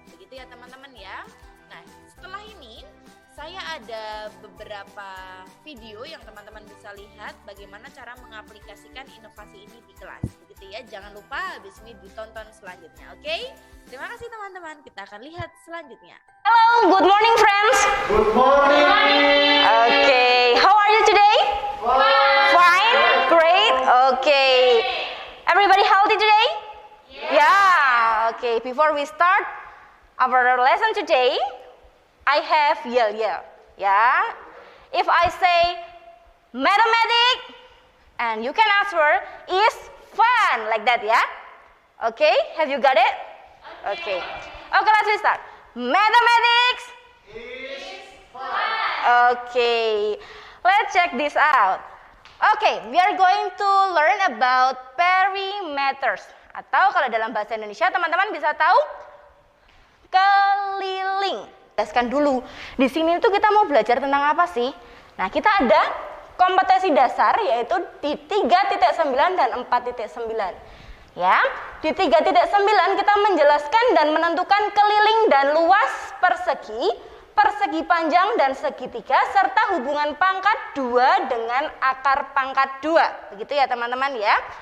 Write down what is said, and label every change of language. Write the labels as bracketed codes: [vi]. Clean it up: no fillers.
[id] Begitu ya teman-teman ya. Nah, setelah ini saya ada beberapa video yang teman-teman bisa lihat bagaimana cara mengaplikasikan inovasi ini di kelas. Begitu ya, jangan lupa habis ini ditonton selanjutnya, oke? Terima kasih teman-teman, kita akan lihat selanjutnya. [en] Hello, good morning friends. Good morning. Okay, how are you today? Fine, great. Okay, everybody healthy today? Yeah. Okay, before we start our lesson today, I have yell. Yeah. If I say mathematics and you can answer is fun, like that, yeah. Okay, have you got it? Okay. Okay, let's start. Mathematics Is fun. Okay, let's check this out. Okay, we are going to learn about perimeters. [id] Atau kalau dalam bahasa Indonesia teman-teman bisa tahu keliling. Jelaskan dulu. Di sini tuh kita mau belajar tentang apa sih? Nah, kita ada kompetensi dasar yaitu di 3.9 dan 4.9. Ya, di 3.9 kita menjelaskan dan menentukan keliling dan luas persegi, persegi panjang dan segitiga, serta hubungan pangkat 2 dengan akar pangkat 2. Begitu ya teman-teman ya.